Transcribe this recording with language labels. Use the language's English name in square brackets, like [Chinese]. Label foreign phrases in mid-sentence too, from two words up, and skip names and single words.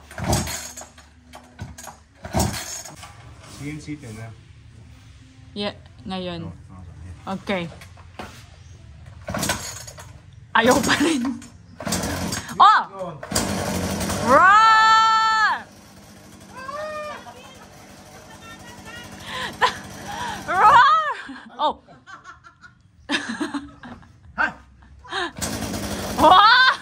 [German] Sehen Sie denn, ne? [English] Yeah, [Filipino] Ngayon. Okay. Ayaw pa rin. Oh! Roar! Roar! Oh! Wow!